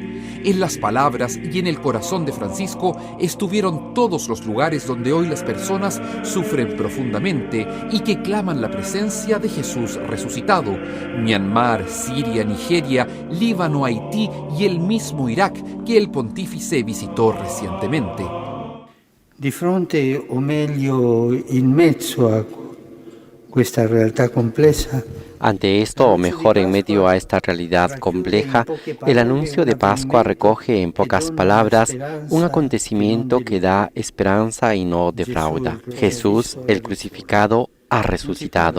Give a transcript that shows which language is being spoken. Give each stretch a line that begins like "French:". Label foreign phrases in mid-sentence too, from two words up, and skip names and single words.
Spanish: En las palabras y en el corazón de Francisco estuvieron todos los lugares donde hoy las personas sufren profundamente y que claman la presencia de Jesús resucitado. Myanmar, Siria, Nigeria, Líbano, Haití y el mismo Irak que el pontífice visitó recientemente.
Italian: Di fronte, o meglio, in mezzo a
Spanish: esta realidad compleja. Ante esto, o mejor en medio a esta realidad compleja, el anuncio de Pascua recoge en pocas palabras un acontecimiento que da esperanza y no defrauda. Jesús, el crucificado, ha resucitado.